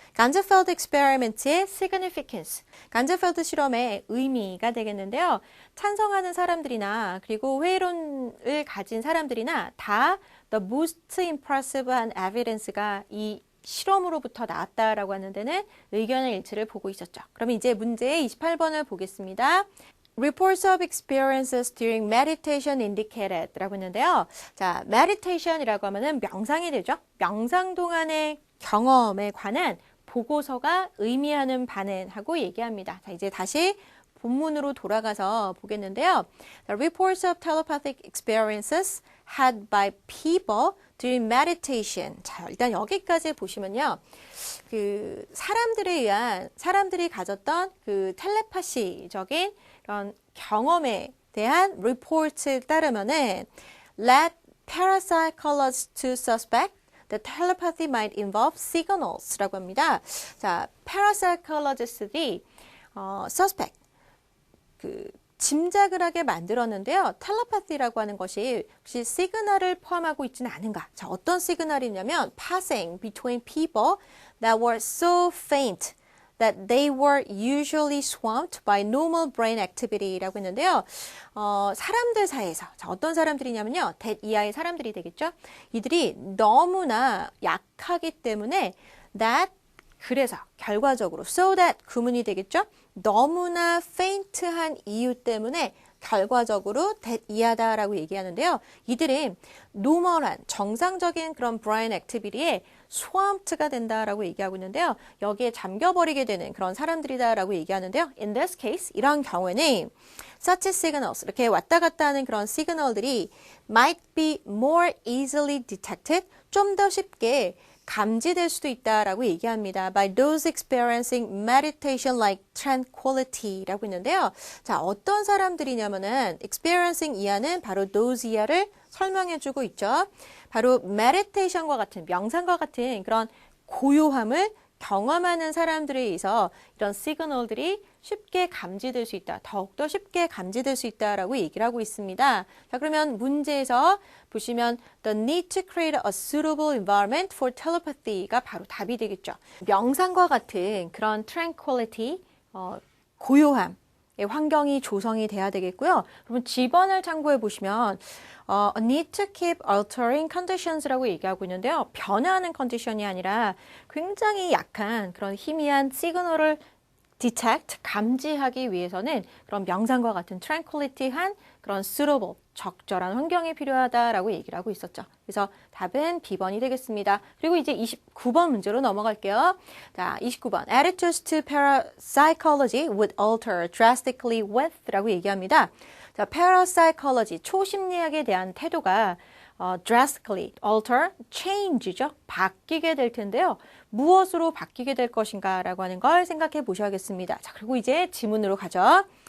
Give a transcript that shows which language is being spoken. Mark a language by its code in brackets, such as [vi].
[ko] 간저펠드 experiment의 significance. 간저펠드 실험의 의미가 되겠는데요. 찬성하는 사람들이나 그리고 회의론을 가진 사람들이나 다 the most impressive한 evidence가 이 실험으로부터 나왔다라고 하는 데는 의견의 일치를 보고 있었죠. 그럼 이제 문제의 28번을 보겠습니다. [en] Reports of experiences during meditation indicated 라고 했는데요. [ko] 자, meditation이라고 하면은 명상이 되죠. 명상 동안의 경험에 관한 보고서가 의미하는 바는 하고 얘기합니다. 자, 이제 다시 본문으로 돌아가서 보겠는데요. [en] The reports of telepathic experiences had by people during meditation. [ko] 자, 일단 여기까지 보시면요. 그 사람들이 가졌던 그 텔레파시적인 그런 경험에 대한 리포트에 따르면은 [en] led parapsychologists to suspect that telepathy might involve signals [ko] 라고 합니다. 자, parapsychologist들이 suspect 그 짐작을 하게 만들었는데요. 텔레파시라고 하는 것이 혹시 시그널을 포함하고 있지는 않은가? [en] 자, [ko] 어떤 시그널이냐면 [en] passing between people that were so faint that they were usually swamped by normal brain activity라고 했는데요. [ko] 사람들 사이에서 자, 어떤 사람들이냐면요. that 이하의 사람들이 되겠죠. 이들이 너무나 약하기 때문에 that 그래서 결과적으로 so that 구문이 되겠죠. 너무나 faint한 이유 때문에 결과적으로 that 이하다라고 얘기하는데요. 이들은 노멀한 정상적인 그런 brain activity에 swamped가 된다라고 얘기하고 있는데요. 여기에 잠겨버리게 되는 그런 사람들이다라고 얘기하는데요. [en] In this case, [ko] 이런 경우에는 [en] such signals, [ko] 이렇게 왔다 갔다 하는 그런 시그널들이 [en] might be more easily detected, [ko] 좀 더 쉽게 감지될 수도 있다라고 얘기합니다. [en] By those experiencing meditation like tranquility라고 있는데요. [ko] 자, 어떤 사람들이냐면은 experiencing 이하는 바로 those 이하를 설명해주고 있죠. 바로 meditation과 같은 명상과 같은 그런 고요함을 경험하는 사람들에 의해서 이런 시그널들이 쉽게 감지될 수 있다. 더욱더 쉽게 감지될 수 있다라고 얘기를 하고 있습니다. 자, 그러면 문제에서 보시면 [en] the need to create a suitable environment for telepathy [ko] 가 바로 답이 되겠죠. 명상과 같은 그런 tranquility, 고요함, 환경이 조성이 돼야 되겠고요. 그러면 G번을 참고해 보시면 [en] a need to keep altering conditions [ko] 라고 얘기하고 있는데요. 변화하는 컨디션이 아니라 굉장히 약한 그런 희미한 시그널을 detect, 감지하기 위해서는 그런 명상과 같은 tranquility한 그런 suitable, 적절한 환경이 필요하다라고 얘기를 하고 있었죠. 그래서 답은 B번이 되겠습니다. 그리고 이제 29번 문제로 넘어갈게요. 자, 29번. [en] Attitudes to parapsychology would alter drastically with 라고 얘기합니다. [ko] 자, parapsychology, 초심리학에 대한 태도가 drastically, alter, change죠. 바뀌게 될 텐데요. 무엇으로 바뀌게 될 것인가 라고 하는 걸 생각해 보셔야겠습니다. 자, 그리고 이제 지문으로 가죠.